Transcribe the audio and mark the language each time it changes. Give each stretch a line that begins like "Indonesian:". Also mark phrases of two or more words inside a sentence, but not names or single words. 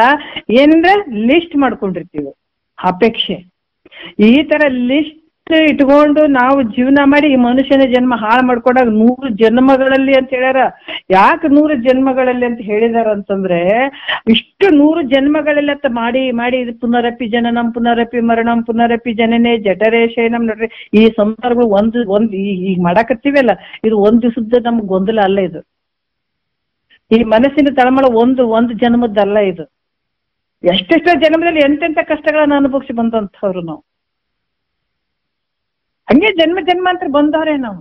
Kannada: ಏನಂದ್ರೆ ಲಿಸ್ಟ್ ಮಾಡ್ಕೊಂಡಿರ್ತೀವಿ, ಅಪೇಕ್ಷೆ. ಈ ತರ ಲಿಸ್ಟ್ ಇಟ್ಕೊಂಡು ನಾವು ಜೀವನ ಮಾಡಿ ಈ ಮನುಷ್ಯನ ಜನ್ಮ ಹಾಳು ಮಾಡ್ಕೊಂಡಾಗ 100 ಜನ್ಮಗಳಲ್ಲಿ ಅಂತ ಹೇಳ್ಯಾರ. ಯಾಕೆ 100 ಜನ್ಮಗಳಲ್ಲಿ ಅಂತ ಹೇಳಿದಾರ ಅಂತಂದ್ರೆ, ಇಷ್ಟು 100 ಜನ್ಮಗಳೆಲ್ಲ ಮಾಡಿ ಮಾಡಿ ಇದು
Sanskrit: ಪುನರಪಿ ಜನನಂ ಪುನರಪಿ ಮರಣಂ ಪುನರಪಿ ಜನನೇ ಜಠರೇ ಶಯನಂ.
Kannada: ನೋಡ್ರಿ, ಈ ಸಂಸಾರಗಳು ಒಂದ್ ಈಗ ಮಾಡಾಕತ್ತೀವಲ್ಲ, ಇದು ಒಂದ್ ದಿವಸದ ನಮ್ಗೆ ಗೊಂದಲ ಅಲ್ಲ. ಇದು ಈ ಮನಸ್ಸಿನ ತಳಮಳ ಒಂದು ಜನ್ಮದ್ದಲ್ಲ. ಇದು ಎಷ್ಟೆಷ್ಟೋ ಜನ್ಮದಲ್ಲಿ ಎಂತೆಂಥ ಕಷ್ಟಗಳನ್ನ ಅನುಭವಿಸಿ ಬಂದಂಥವ್ರು ನಾವು. ಹಂಗೆ ಜನ್ಮಾಂತರ ಬಂದವ್ರೆ ನಾವು.